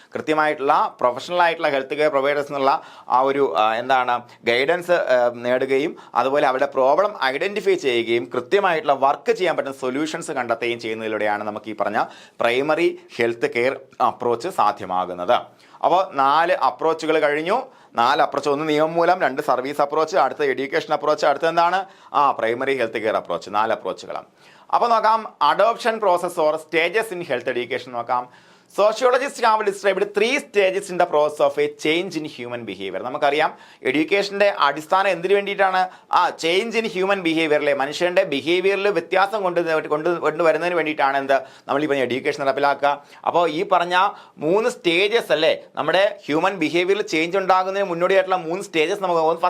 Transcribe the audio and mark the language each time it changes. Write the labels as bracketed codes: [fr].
[ml] കൃത്യമായിട്ടുള്ള പ്രൊഫഷണൽ ആയിട്ടുള്ള health care providers എന്നുള്ള ആ ഒരു ഗൈഡൻസ് നേടുകയും അതുപോലെ അവരുടെ പ്രോബ്ലം ഐഡന്റിഫൈ ചെയ്യുകയും കൃത്യമായിട്ടുള്ള വർക്ക് ചെയ്യാൻ പറ്റുന്ന സൊല്യൂഷൻസ് കണ്ടെത്തുകയും ചെയ്യുന്നതിലൂടെയാണ് നമുക്ക് ഈ പറഞ്ഞ പ്രൈമറി ഹെൽത്ത് കെയർ അപ്രോച്ച് സാധ്യമാകുന്നത്. അപ്പോൾ 4 അപ്രോച്ചുകൾ കഴിഞ്ഞു. 4 അപ്രോച്ച്, 1 നിയമം മൂലം, 2 സർവീസ് അപ്രോച്ച്, അടുത്ത എഡ്യൂക്കേഷൻ അപ്രോച്ച്, അടുത്ത എന്താണ് പ്രൈമറി ഹെൽത്ത് കെയർ അപ്രോച്ച്. 4 അപ്രോച്ചുകളാണ്. അപ്പോൾ നോക്കാം, [en] adoption process or stages in health education [ml] നോക്കാം. [en] Sociologists have described 3 stages in the process of a change in human behavior. [ml] നമുക്കറിയാം എഡ്യൂക്കേഷൻ്റെ അടിസ്ഥാനം എന്തിനു വേണ്ടിയിട്ടാണ്? ചേഞ്ച് ഇൻ ഹ്യൂമൻ ബിഹേവിയറിലെ മനുഷ്യൻ്റെ ബിഹേവിയറിൽ വ്യത്യാസം കൊണ്ടുവരുന്നതിന് വേണ്ടിയിട്ടാണ് നമ്മൾ ഈ പറഞ്ഞ എഡ്യൂക്കേഷൻ നടപ്പിലാക്കുക. അപ്പോൾ ഈ പറഞ്ഞ 3 സ്റ്റേജസ് അല്ലേ നമ്മുടെ ഹ്യൂമൻ ബിഹേവിയറിൽ ചേഞ്ച് ഉണ്ടാകുന്നതിന് മുന്നോടിയായിട്ടുള്ള 3 സ്റ്റേജസ് നമുക്ക് പോകുന്നത്.